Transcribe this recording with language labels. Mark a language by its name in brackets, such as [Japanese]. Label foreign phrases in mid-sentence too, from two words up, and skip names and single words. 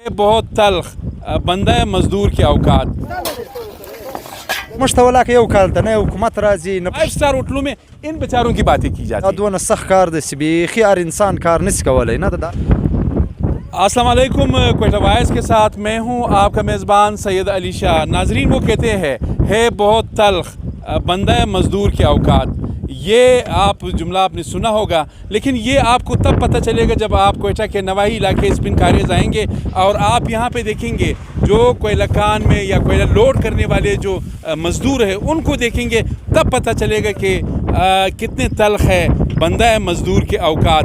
[Urdu] بہت تلخ بندہ مزدور کے اوقات. [Pashto] مشتولا که یو کال ته نه حکومت راځي نه [Urdu] 5 اسٹار ہوٹلوں میں ان بیچاروں کی باتیں کی جاتی ہیں. [Pashto] دونه سخت کار دی چې بیخي هر انسان کار نشي کولی نه ده. [Urdu] السلام علیکم، کوئٹہ وائس کے ساتھ میں ہوں آپ کا میزبان سید علی شاہ. ناظرین، وہ کہتے ہیں ہے بہت تلخ بندہ مزدور کے اوقات. یہ آپ جملہ آپ نے سنا ہوگا، لیکن یہ آپ کو تب پتہ چلے گا جب آپ کوئٹہ کے نواحی علاقے اسپن کاریز آئیں گے اور آپ یہاں پہ دیکھیں گے جو کوئلہ کان میں یا کوئلہ لوڈ کرنے والے جو مزدور ہیں ان کو دیکھیں گے، تب پتہ چلے گا کہ کتنے تلخ ہے بندہ مزدور کے اوقات.